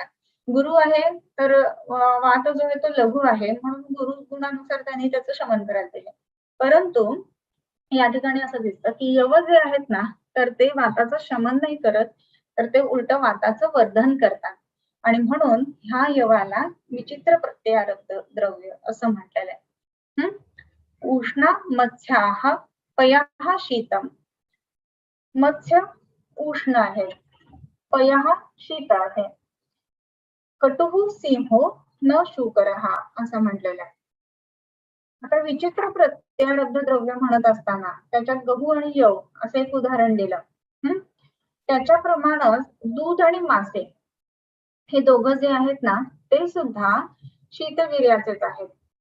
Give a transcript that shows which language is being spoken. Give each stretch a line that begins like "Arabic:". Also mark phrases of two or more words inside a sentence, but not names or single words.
Marathi: गुरु आहे तर वात जो आहे तो लघु आहे म्हणून गुरु गुणानुसार त्यांनी त्याचं शमन करायला पाहिजे. परंतु या ठिकाणी असं दिसतं की यव जे आहेत ना, तर ते वाताचं शमन नाही करत, तर ते उलट वाताचं वर्धन करतात, आणि म्हणून ह्या यवाला विचित्र प्रत्यारब्ध द्रव्य असं म्हटलेलं आहे.
Sanskrit: उष्णा मत्स्याः पयाः शीतम.
Marathi: मत्स्य उष्ण आहे, पयाः शीत आहे.
Sanskrit: कटुः सिंहो न शूकरः
Marathi: असं म्हटलेलं आहे. आता विचित्र प्रत्यारब्ध द्रव्य म्हणत असताना त्याच्यात गहू आणि यव असं एक उदाहरण दिलं. त्याच्याप्रमाणेच दूध आणि मासे हे दोघं जे आहेत ना, ते सुद्धा शीतवीर्याचेच आहेत.